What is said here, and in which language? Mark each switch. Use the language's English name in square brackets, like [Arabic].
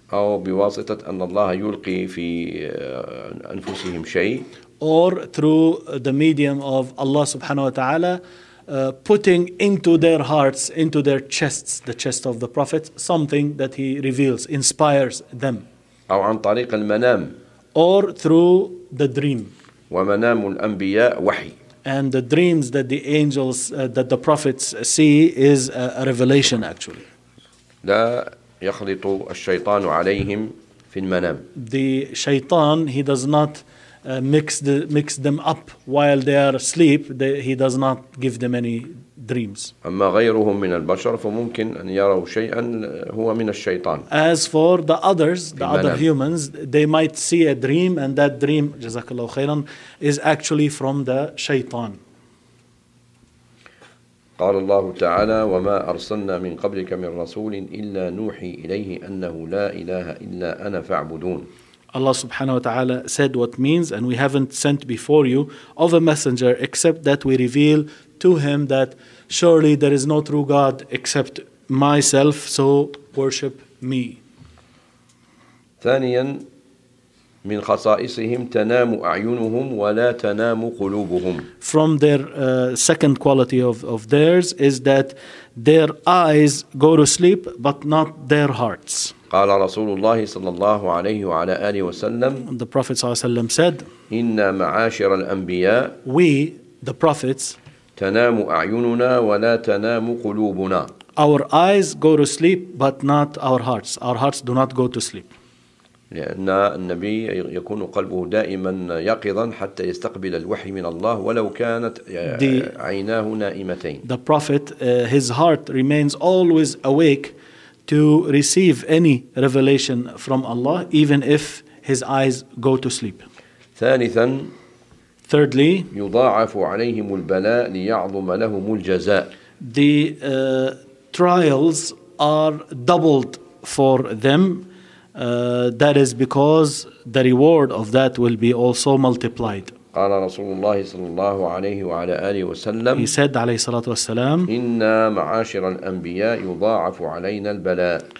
[Arabic] أو بواسطة أن الله يلقي في أنفسهم شيء. [English] Or through the medium of Allah [Arabic] سبحانه وتعالى [English] putting into their hearts, into their chests, the chest of the prophet, something that he reveals, inspires them. [Arabic] أو عن طريق المنام. [English] Or through the dream. [Arabic] ومنام الأنبياء وحي. [English] And the dreams that the angels, that the prophets see is a revelation actually. [Arabic] لا يخلط الشيطان عليهم في المنام. [English] The shaytan, he does not mix them up while they are asleep. He does not give them any dreams. [Arabic] أما غيرهم من البشر فممكن أن يروا شيئا هو من الشيطان. [English] As for the others, the other humans, they might see a dream and that dream, [Arabic] جزاك الله خيرا, [English] is actually from the shaytan. [Arabic] قال الله تعالى وما أرسلنا من قبلك من رسول إلا نوحي إليه أنه لا إله إلا أنا فاعبدون. [English] Allah subhanahu wa ta'ala said what means, and we haven't sent before you of a messenger except that we reveal to him that surely there is no true God except myself, so worship me. [Arabic] ثانيا من خصائصهم تنام أعينهم ولا تنام قلوبهم. [English] From their second quality of theirs is that their eyes go to sleep but not their hearts. [Arabic] قال رسول الله صلى الله عليه وعلى آله وسلم. [English] The Prophet [Arabic] صلى الله عليه وسلم [English] said. [Arabic] إن معاشر الأنبياء. [English] We the prophets. [Arabic] تنام أعيننا ولا تنام قلوبنا. [English] Our eyes go to sleep but not our hearts. Our hearts do not go to sleep. [Arabic] لأن النبي يكون قلبه دائما يقظا حتى يستقبل الوحي من الله ولو كانت عيناه نائمتين. [English] The prophet, his heart remains always awake to receive any revelation from Allah, even if his eyes go to sleep. [Arabic] ثالثا. [English] Thirdly. [Arabic] يضاعف عليهم البلاء ليعظم لهم الجزاء. [English] The trials are doubled for them. That is because the reward of that will be also multiplied. [Arabic] قال رسول الله صلى الله عليه وعلى آله وسلم. [English] He said [Arabic] عليه الصلاة والسلام. إن معاشر الأنبياء يضاعف علينا البلاء.